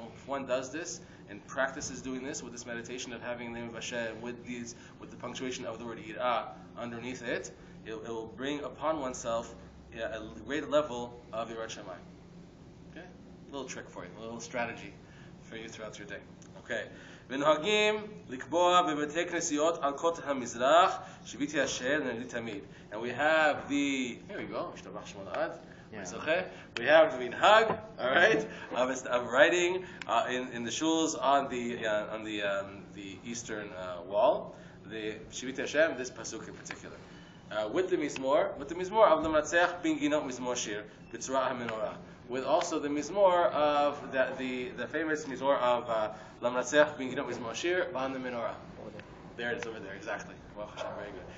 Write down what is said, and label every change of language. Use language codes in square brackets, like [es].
[en] If one does this and practices doing this with this meditation of having the name of Hashem with the punctuation of the word Irah underneath it, it will bring upon oneself a great level of yirat shamayim. Okay, a little trick for you, a little strategy for you throughout your day. Okay. [he] ונוהגים לקבוע בבתי כנסיות על כותל המזרח שיביתי השם לנגדי תמיד. [en] And we have the, here we go, [he] השתבח שמו לעד. [en] We have the minhag, all right, of writing in the shuls on the eastern wall, the Shiviti Hashem, this pasuk in particular, with the mizmor of [he] Lamratzeach bin Ginot Mizmor Shir B'tzura HaMenorah, [en] with also the mizmor of the famous mizmor of Lamratzeach bin Ginot Mizmor Shir on the menorah. There it is over there, exactly. Well, very good.